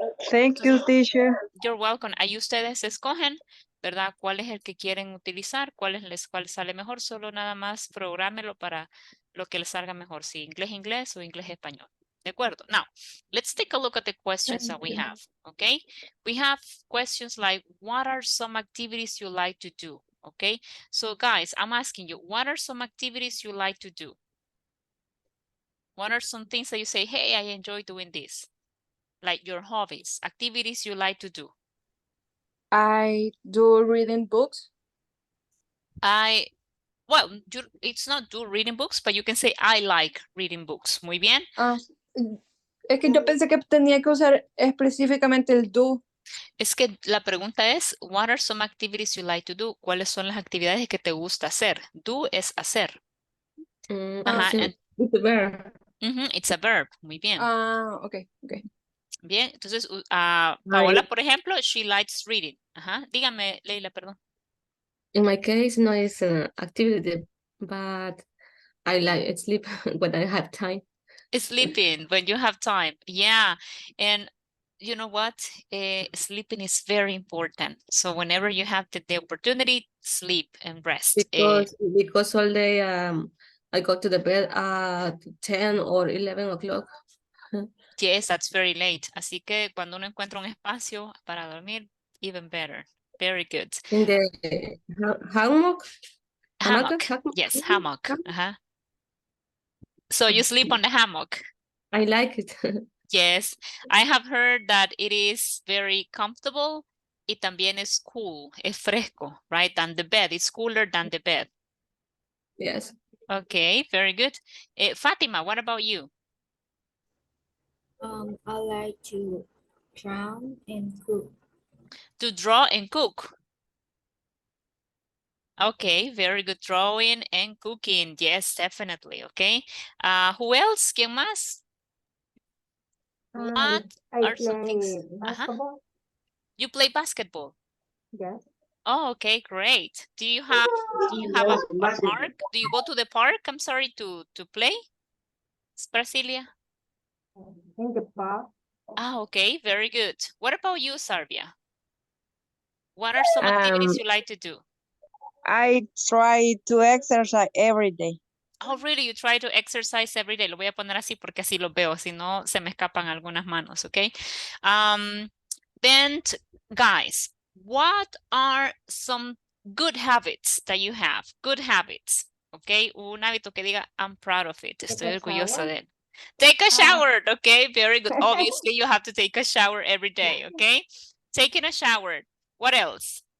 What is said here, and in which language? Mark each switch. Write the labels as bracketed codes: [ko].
[en] Thank you, teacher. You're welcome. [es] Ahí ustedes escogen, ¿verdad? ¿Cuál es el que quieren utilizar? ¿Cuál sale mejor? Solo nada más prográmelo para lo que les salga mejor. Si inglés o inglés-español. ¿De acuerdo? [en] Now, let's take a look at the questions that we have, okay? We have questions like, what are some activities you like to do? Okay? So guys, I'm asking you, what are some activities you like to do? What are some things that you say, hey, I enjoy doing this? Like your hobbies, activities you like to do. I do reading books. Well, it's not do reading books, but you can say I like reading books. [es] Muy bien. Es que yo pensé que tenía que usar específicamente el do. Es que la pregunta es, [en] what are some activities you like to do? [es] ¿Cuáles son las actividades que te gusta hacer? Do es hacer. Ajá, [en] It's a verb. It's a verb. [es] Muy bien. [en] Okay. [es] Bien, entonces, Paola, por ejemplo, [en] she likes reading. [es] Ajá, dígame, Leila, perdón. [en] In my case, no it's an activity, but I like sleep when I have time. Sleeping when you have time. Yeah, and you know what? Sleeping is very important. So whenever you have the opportunity, sleep and rest. Because all day I go to the bed at 10 or 11 o'clock. Yes, that's very late. [es] Así que cuando uno encuentra un espacio para dormir, [en] even better. Very good. In the hammock? Hammock. Yes, hammock. Uh-huh. So you sleep on the hammock. I like it. Yes, I have heard that it is very comfortable. [es] Y también es cool, es fresco, right? [en] Than the bed. It's cooler than the bed. Yes. Okay, very good. Fatima, what about you? I like to draw and cook. To draw and cook. Okay, very good. Drawing and cooking. Yes, definitely. Okay. Who else? [es] ¿Quién más? [en] What I are some things? play basketball. You play basketball? Yes. Oh, okay, great. Do you have a park? Do you go to the park? I'm sorry, to play? Brasilia? In the park. Okay, very good. What about you, Sarvia? What are some activities you like to do? I try to exercise every day. Oh, really? You try to exercise every day. [es] Lo voy a poner así porque así lo veo, si no se me escapan algunas manos, okay? [en] Then, guys, what are some good habits that you have? Good habits, okay? [es] Un hábito que diga, [en] I'm proud of it. [es] Estoy orgullosa de él. [en] Take a shower, okay? Very good. Obviously, you have to take a shower every day, okay? Taking a shower. What else?